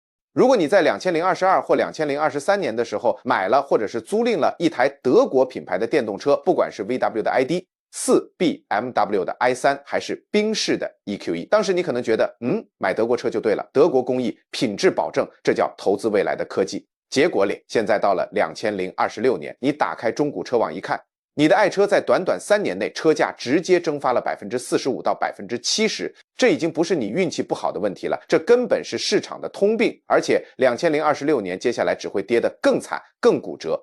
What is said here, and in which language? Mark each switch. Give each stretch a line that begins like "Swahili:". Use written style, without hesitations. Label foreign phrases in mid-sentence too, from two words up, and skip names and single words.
Chinese: 如果你在2022或2023年的时候买了或者是租赁了一台德国品牌的電動車，不管是 VW 的 ID.4、BMW 的 i3 還是賓士的 EQ1， 當時你可能覺得買德國車就對了，德國工藝，品質保證，這叫投資未來的科技。結果咧，現在到了2026年，你打開中古車網一看，你的愛車在短短3年內車價直接蒸發了45%到70%，這已經不是你運氣不好的問題了，這根本是市場的通病，而且2026年接下來只會跌得更慘更骨折。